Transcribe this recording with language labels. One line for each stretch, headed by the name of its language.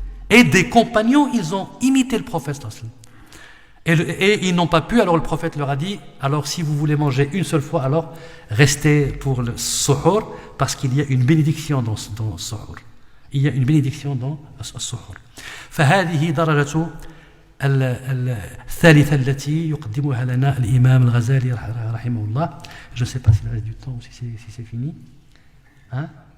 French: Et des compagnons, ils ont imité le prophète. Et ils n'ont pas pu, alors le prophète leur a dit, alors si vous voulez manger une seule fois, alors restez pour le suhour, parce qu'il y a une bénédiction dans le suhour. Il y a une bénédiction dans le suhour.
Arabic: فهذه درجة الثالثة التي يقدمها لنا الإمام الغزالي رحمه الله.
French: Je ne sais pas s'il reste du temps ou si c'est fini. Hein?